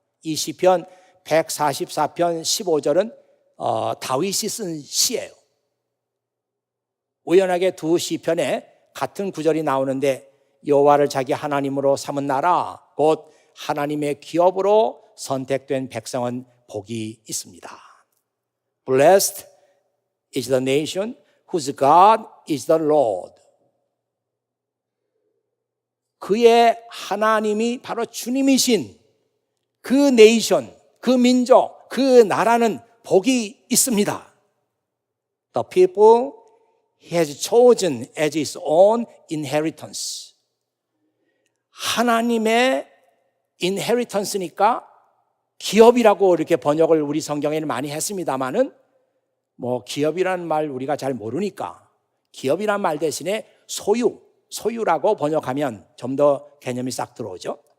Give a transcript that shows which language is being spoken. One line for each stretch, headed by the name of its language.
Korean: 이 시편 144편 15절은 다윗이 쓴 시예요. 우연하게 두 시편에 같은 구절이 나오는데 여호와를 자기 하나님으로 삼은 나라 곧 하나님의 기업으로 선택된 백성은 복이 있습니다.
English: Blessed is the nation whose God is the Lord.
Korean: 그의 하나님이 바로 주님이신 그 네이션, 그 민족, 그 나라는 복이 있습니다.
English: The people he has chosen as his own inheritance.
Korean: 하나님의 inheritance니까 기업이라고 이렇게 번역을 우리 성경에는 많이 했습니다만은 기업이라는 말 우리가 잘 모르니까 기업이라는 말 대신에 소유라고 번역하면 좀 더 개념이 싹 들어오죠.